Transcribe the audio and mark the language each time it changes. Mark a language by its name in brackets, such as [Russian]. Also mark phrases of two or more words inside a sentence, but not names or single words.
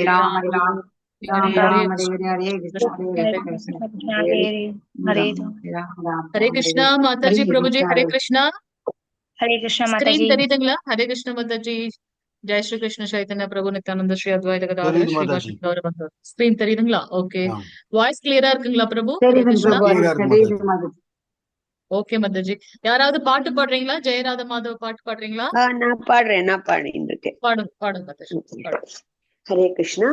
[Tamil] Hare Ram Ram, Hare Ram Hare Ram Hare. Ram Hare Hare Hare Krishna Hare Krishna Krishna Krishna Hare Hare Ram Ram Hare Ram Hare Krishna, Mataji, Hare Prabhuji, Krishna Hare Hare Krishna. Mataji. Screen தெரியுதுங்களா? Hare Krishna Mataji. Jai Shri Krishna Chaitanya Prabhu Nityananda Shri Advaita Gadadhara தெரியுது Srivasti மாதாஜி. Gaurabanga. Screen தெரியுதுங்களா? ஓகே. ஆ, வாய்ஸ் கிளியரா இருக்குங்களா பிரபு? ஹரே தெரியுது கிருஷ்ணா. பிரபு அது கிளியரா இருக்கு தெரியுது மாதாஜி. மாதிரி ஓகே மத்தாஜி. யாராவது பாட்டு பாடுறீங்களா? ஜெயராத மாதவ பாட்டு பாடுறீங்களா? நான் பாடிட்டு இருக்கேன். பாடுங்க பாடுங்க மத்தாஜி. பாடுங்க. ஹரே கிருஷ்ணா.